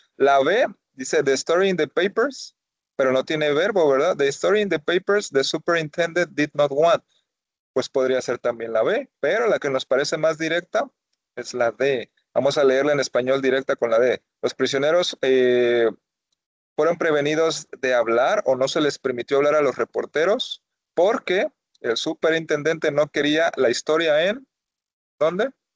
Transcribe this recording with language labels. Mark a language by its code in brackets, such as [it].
[es] La B dice [en] the story in the papers, [es] pero no tiene verbo, ¿verdad? [en] The story in the papers, the superintendent did not want. [es] Pues podría ser también la B, pero la que nos parece más directa es la D. Vamos a leerla en español directa con la D. Los prisioneros fueron prevenidos de hablar o no se les permitió hablar a los reporteros porque el superintendente no quería la historia en ¿dónde?